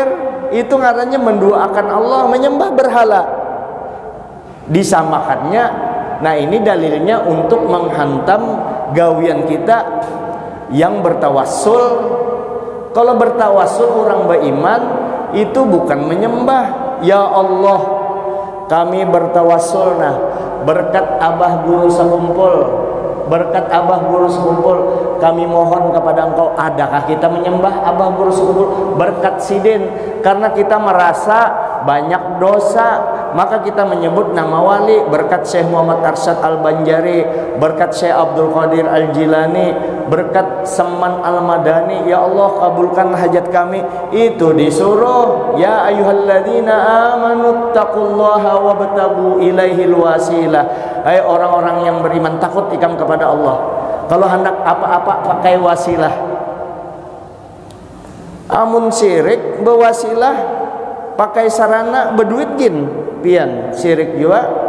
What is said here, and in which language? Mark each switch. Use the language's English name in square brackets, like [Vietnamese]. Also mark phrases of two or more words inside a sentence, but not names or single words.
[Indonesian] Itu katanya menduakan Allah, menyembah berhala, disamakannya. Nah ini dalilnya untuk menghantam gawian kita yang bertawassul. Kalau bertawassul orang beriman itu bukan menyembah. [Arabic] يا الله, [Indonesian] kami bertawassul nah berkat abah guru sekumpul, berkat abah guru sekumpul, kami mohon kepada engkau. Adakah kita menyembah abah guru sekumpul? Berkat sidin, karena kita merasa banyak dosa, maka kita menyebut nama wali. Berkat Syekh Muhammad Arsyad Al-Banjari, berkat Syekh Abdul Qadir Al-Jilani, berkat Seman Al-Madani, ya Allah kabulkan hajat kami. Itu disuruh, [Arabic] يا أيها الذين آمنوا اتقوا الله وابتغوا إليه الوسيلة. [Indonesian] Hai orang-orang yang beriman, takut ikam kepada Allah. Kalau hendak apa-apa pakai wasilah. [Banjar] Amun syirik bewasilah, pakai sarana berduit gin pian syirik juga.